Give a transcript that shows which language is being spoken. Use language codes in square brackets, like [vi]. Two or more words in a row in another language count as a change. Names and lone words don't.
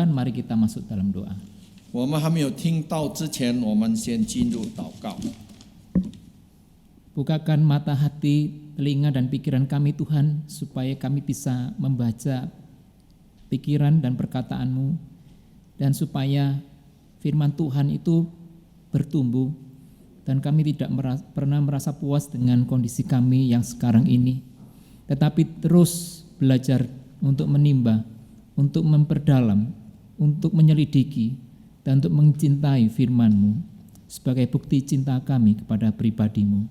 [id] mari kita masuk dalam doa. [zh] 我们还没有听到之前，我们先进入祷告。 [id] Bukakan mata hati, telinga dan pikiran kami Tuhan, supaya kami bisa membaca pikiran dan perkataan-Mu, dan supaya firman Tuhan itu bertumbuh, dan kami tidak pernah merasa puas dengan kondisi kami yang sekarang ini, tetapi terus belajar untuk menimba, untuk memperdalam, untuk menyelidiki, dan untuk mencintai firman-Mu sebagai bukti cinta kami kepada pribadi-Mu.